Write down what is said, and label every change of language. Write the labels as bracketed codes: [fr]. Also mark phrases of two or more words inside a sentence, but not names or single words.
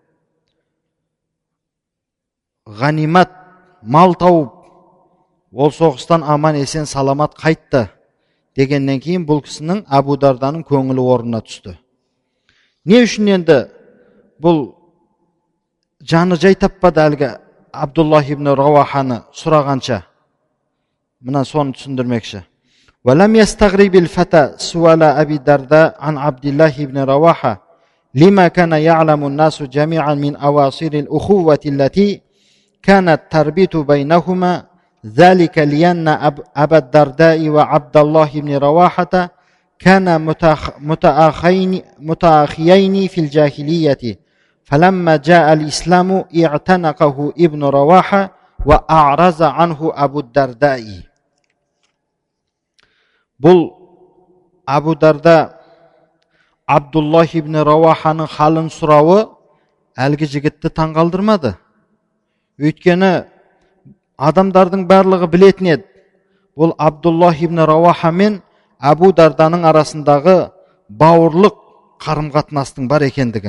[kk] Ғанимат, мал тауып, ол соғыстан аман есен саламат қайтты дегеннен кейін бұл кісінің, Абу Дарданың көңілі орнына түсті. Не үшін енді бұл жаны жай таппады әлгі Абдуллах ибн Рауаханы сұрағанша? Мына соны түсіндірмекші. [ar] وَلَمْ يَسْتَغْرِبِ الْفَتَى سُوَالَ أَبِي الدَّرْدَاء عَنْ عَبْدِ اللَّهِ بْنِ رَوَاحَةَ لِمَا كَانَ يَعْلَمُ النَّاسُ جَمِيعًا مِنْ أَوَاصِرِ الْأُخُوَّةِ التي كانت تربط بينهما ذلك لأن أبا الدرداء وعبد الله بن رواحة كانا متأخيين في الجاهلية فلما جاء الإسلام اعتنقه ابن رواحة وأعرض عنه أبو الدرداء. [kk] Бұл Абу Дарда Абдуллах ибн Рауаханың халын сұрауы әлгі жігітті таңғалдырмады. Өйткені адамдардың барлығы білетін еді, бұл Абдуллах ибн Рауаха мен Абу Дарданың арасындағы бауырлық қарым-қатынастың бар екендігін.